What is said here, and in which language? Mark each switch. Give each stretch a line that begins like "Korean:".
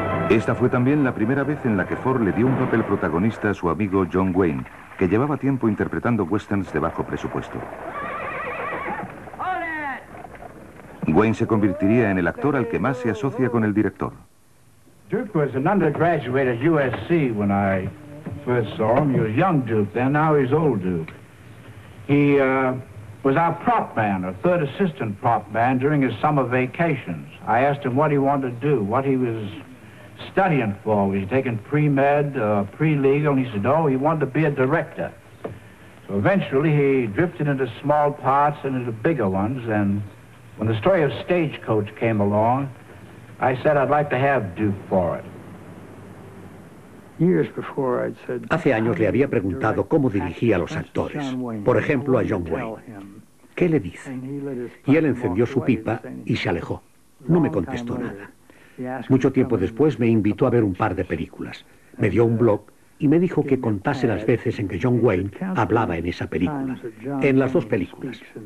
Spanish: Esta fue también la primera vez en la que Ford le dio un papel protagonista a su amigo John Wayne, que llevaba tiempo interpretando westerns de bajo presupuesto. Wayne se convertiría en el actor al que más se asocia con el director.
English: Duke was an undergraduate at USC when I first saw him. He was young Duke, then now he's old Duke. He was our prop man, our third assistant prop man during his summer vacations. I asked him what he wanted to do, what he was studying for. Was he taking pre-med, pre-legal? And he said, no, he wanted to be a director. So eventually he drifted into small parts and into bigger ones. And when the story of Stagecoach came along, I said I'd like to have Duke for it. Years before I'd said,
Spanish: hace años le había preguntado cómo dirigía a los actores, por ejemplo a John Wayne. ¿Qué le dice? Y él encendió su pipa y se alejó. No me contestó nada. Mucho tiempo después me invitó a ver un par de películas. Me dio un blog y me dijo que contase las veces en que John Wayne hablaba en esa película. En las dos películas.